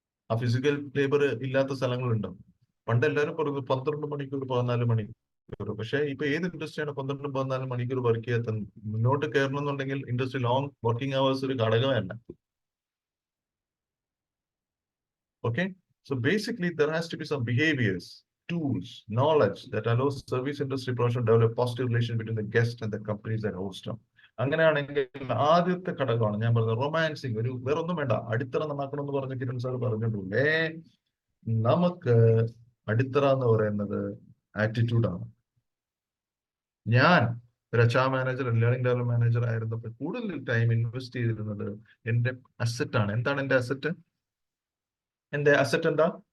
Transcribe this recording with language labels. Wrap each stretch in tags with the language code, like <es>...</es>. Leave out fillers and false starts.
<ml>ആ physical labour ഇല്ലാത്ത സ്ഥലങ്ങളുണ്ടോ? പണ്ട് എല്ലാവരും പറഞ്ഞു 12 മണിക്കൂർ 14 മണിക്കൂർ. പക്ഷെ ഇപ്പൊ ഏത് ഇൻഡസ്ട്രിയാണ് 12 14 മണിക്കൂർ വർക്ക് ചെയ്യാത്ത? മുന്നോട്ട് കയറണം എന്നുണ്ടെങ്കിൽ ഇൻഡസ്ട്രി ലോങ് വർക്കിംഗ് അവേഴ്സ് ഒരു ഘടകമല്ല.</ml> <en>Okay, so basically there has to be some behaviors, tools, knowledge that allows service industry professionals to develop positive relation between the guest and the companies that host them.</en> <ml>അങ്ങനെയാണെങ്കിൽ ആദ്യത്തെ ഘടകമാണ് ഞാൻ പറഞ്ഞത് റൊമാൻസിങ്. ഒരു വേറൊന്നും വേണ്ട, അടിത്തറ നന്നാക്കണം എന്ന് പറഞ്ഞ കിരൺ സാർ പറഞ്ഞിട്ടുണ്ടേ. നമുക്ക് അടിത്തറ എന്ന് പറയുന്നത് ആറ്റിറ്റ്യൂഡാണ്. ഞാൻ ഒരു HR manager, learning development manager ആയിരുന്നപ്പോൾ കൂടുതൽ ടൈം ഇൻവെസ്റ്റ് ചെയ്തിരുന്നത് എന്റെ അസറ്റ് ആണ്. എന്താണ് എന്റെ അസറ്റ്? എന്റെ അസറ്റ് എന്താ?</ml>